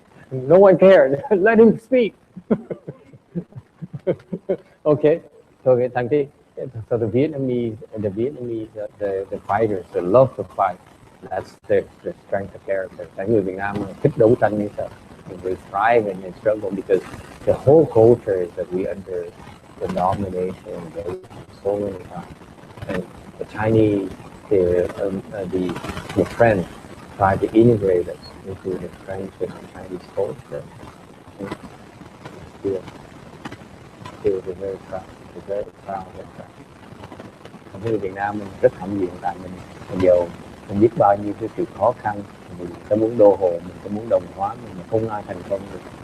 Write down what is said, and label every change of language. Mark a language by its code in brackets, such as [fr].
[en] No one cares. Let him speak. Okay. So the Vietnamese, the fighters, they love to fight. That's the strength of character. [vi] Người Việt Nam thích đấu tranh như thế. [en] We thrive and they struggle because the whole culture is that we under the domination of so many times. And the Chinese, the French try to integrate us into the French and Chinese culture. Still they're very proud. They're very proud of that. [vi] Người Việt Nam mình rất hãnh diện tại mình giàu, mình biết bao nhiêu cái sự khó khăn, mình có muốn đô hộ, mình có muốn đồng hóa, mình không ai thành công được.